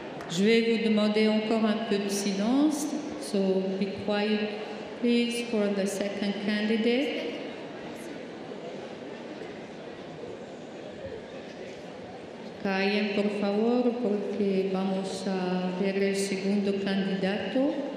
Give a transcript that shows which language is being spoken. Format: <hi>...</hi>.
<fr>Je vais vous demander encore un peu de silence.</fr> <en>So be quiet, please, for the second candidate.</en> <es>Callen, por favor, porque vamos a ver el segundo candidato.</es>